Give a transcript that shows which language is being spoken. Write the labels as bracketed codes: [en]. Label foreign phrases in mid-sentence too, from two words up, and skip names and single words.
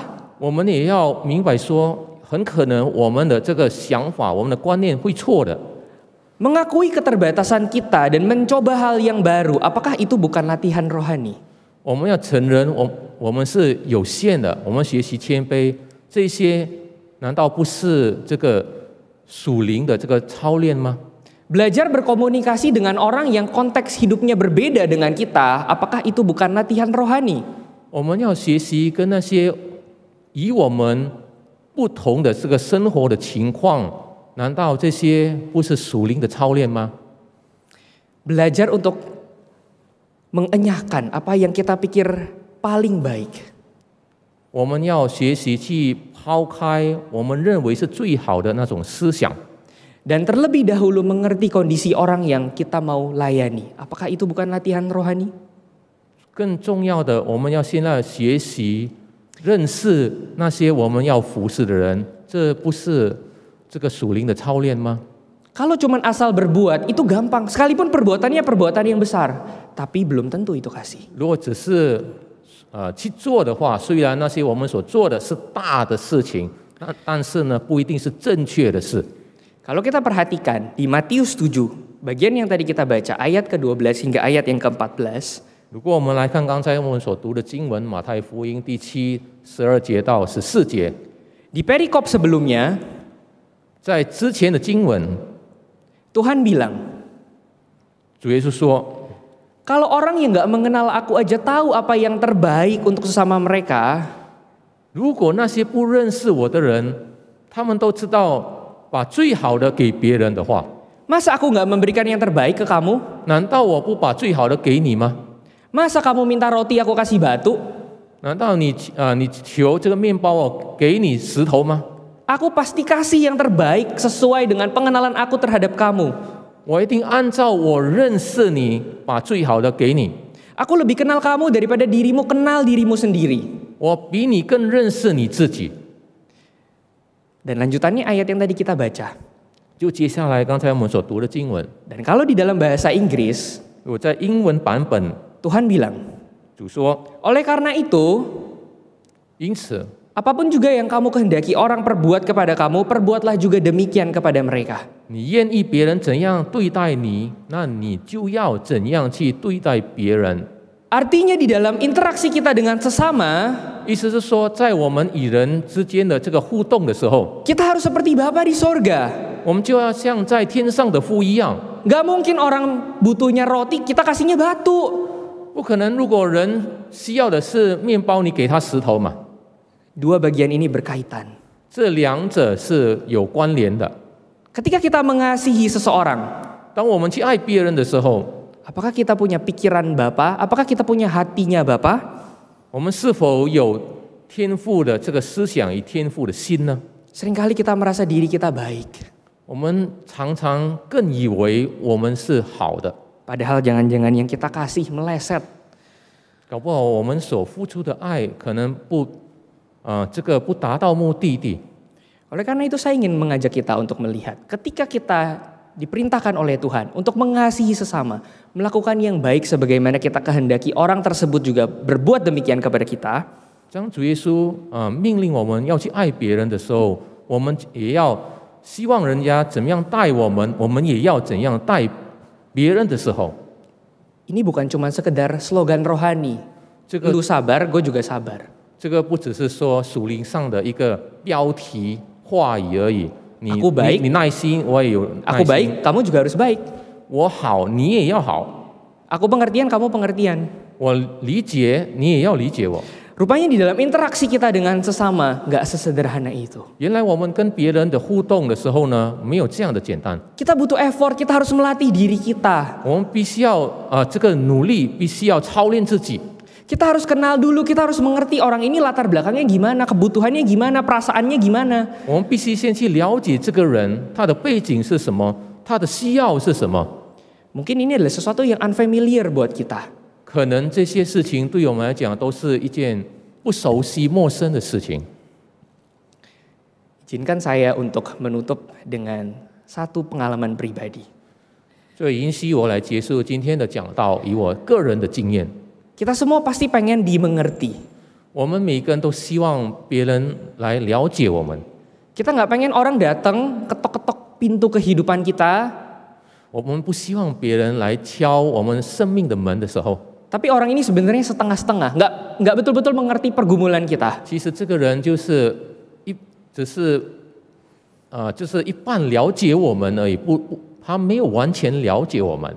[zh] 我们也要明白说，很可能我们的这个想法、我们的观念会错的。 [id] Mengakui keterbatasan kita dan mencoba hal yang baru, apakah itu bukan latihan rohani? [zh] 我们要承认我们是有限的，我们学习谦卑，这些难道不是这个属灵的这个操练吗？ [id] Belajar berkomunikasi dengan orang yang konteks hidupnya berbeda dengan kita, apakah itu bukan latihan rohani? [zh] 我们要学习跟那些与我们不同的这个生活的情况，难道这些不是属灵的操练吗？ [id] Belajar untuk mengenyahkan apa yang kita pikir paling baik. [zh] 我们要学习去抛开我们认为是最好的那种思想， [id] Dan terlebih dahulu mengerti kondisi orang yang kita mau layani. Apakah itu bukan latihan rohani? [zh] 更重要的，我们要现在学习认识那些我们要服侍的人，这不是这个属灵的操练吗？ [id] Kalau cuman asal berbuat itu gampang, sekalipun perbuatannya perbuatan yang besar, tapi belum tentu itu kasih. [zh] 如果只是去做的话，虽然那些我们所做的是大的事情，但是呢，不一定是正确的事。 [id] Kalau kita perhatikan di Matius 7, bagian yang tadi kita baca, ayat ke-12 hingga ayat yang ke-14, [zh] 如果我们来看刚才我们所读的经文，马太福音第7、12节到14节， [id] di perikop sebelumnya, [zh] 在之前的经文， [id] Tuhan bilang, [zh] 主耶稣说， [id] kalau orang yang gak mengenal aku aja tahu apa yang terbaik untuk sesama mereka, [zh] 如果那些不认识我的人，他们都知道把最好的给别人的话， [id] masa aku gak memberikan yang terbaik ke kamu? [zh] 难道我不把最好的给你吗？ [id] Masa kamu minta roti aku kasih batu? [zh] 难道你求这个面包我给你石头吗？ [id] Aku pasti kasih yang terbaik sesuai dengan pengenalan aku terhadap kamu. [zh] 我一定按照我认识你，把最好的给你。 [id] Aku lebih kenal kamu daripada dirimu kenal dirimu sendiri. [zh] 我比你更认识你自己。 [id] Dan lanjutannya ayat yang tadi kita baca. [zh] 就接下来刚才我们所读的经文， [id] Dan kalau di dalam bahasa Inggris, [zh] 我在英文版本， [id] Tuhan bilang, [zh] 主说， [id] oleh karena itu, [zh] 因此 [id] apapun juga yang kamu kehendaki orang perbuat kepada kamu, perbuatlah juga demikian kepada mereka. [zh] 你愿意别人怎样对待你，那你就要怎样去对待别人。 [id] Artinya di dalam interaksi kita dengan sesama, [zh] 意思是说，在我们与人之间的这个互动的时候， [id] kita harus seperti Bapa di sorga. [zh] 我们就要像在天上的父一样。 [id] Gak mungkin orang butuhnya roti, kita kasihnya batu. [zh] 不可能，如果人需要的是面包，你给他石头嘛？ [id] Dua bagian ini berkaitan. [zh] 这两者是有关联的。 [id] Ketika kita mengasihi seseorang, [zh] 当我们去爱别人的时候， [id] apakah kita punya pikiran Bapa? Apakah kita punya hatinya Bapa? [zh] 我们是否有天父的这个思想与天父的心呢？ [id] Seringkali kita merasa diri kita baik. [zh] 我们常常更以为我们是好的， [id] Padahal jangan-jangan yang kita kasih meleset. [zh] 搞不好我们所付出的爱可能这个不达到目的地。 [id] Oleh karena itu saya ingin mengajak kita untuk melihat. Ketika kita diperintahkan oleh Tuhan untuk mengasihi sesama, melakukan yang baik sebagaimana kita kehendaki orang tersebut juga berbuat demikian kepada kita. [zh] 当主耶稣命令我们要去爱别人的时候，我们也要希望人家怎么样待我们，我们也要怎样待别人的时候， [id] Ini bukan cuma sekedar slogan rohani. [zh] 这个 [id] Lu sabar, gue juga sabar. [zh] 这个不只是说属灵上的一个标题话语而已。你 [id] Aku baik [zh] 你耐心，我也有耐 [id] Aku [zh] 心。 [id] baik, kamu juga harus baik. [zh] 我好，你也要好。 [id] Aku pengertian, kamu pengertian. [zh] 我理解，你也要理解我。 [id] Rupanya di dalam interaksi kita dengan sesama gak sesederhana itu. [zh] 原来我们跟别人的互动的时候呢，没有这样的简单。 [id] Kita butuh effort, kita harus melatih diri kita. [zh] 我们必须要这个努力，必须要操练自己。 [id] Kita harus kenal dulu, kita harus mengerti orang ini latar belakangnya gimana, kebutuhannya gimana, perasaannya gimana. [zh] 我们必须先去了解这个人，他的背景是什么，他的需要是什么。 [id] Mungkin ini adalah sesuatu yang unfamiliar buat kita. [zh] 可能这些事情对我们来讲都是一件不熟悉、陌生的事情。 [id] Izinkan saya untuk menutup dengan satu pengalaman pribadi. [zh] 所以允许我来结束今天的讲道，以我个人的经验。 [id] Kita semua pasti pengen dimengerti. [zh] 我们每个人都希望别人来了解我们。 [id] Kita nggak pengen orang datang ketok-ketok pintu kehidupan kita. [zh] 我们不希望别人来敲我们生命的门的时候， [id] Tapi orang ini sebenarnya setengah-setengah, nggak betul-betul mengerti pergumulan kita. [zh] 其实这个人就是一半了解我们而已，他没有完全了解我们。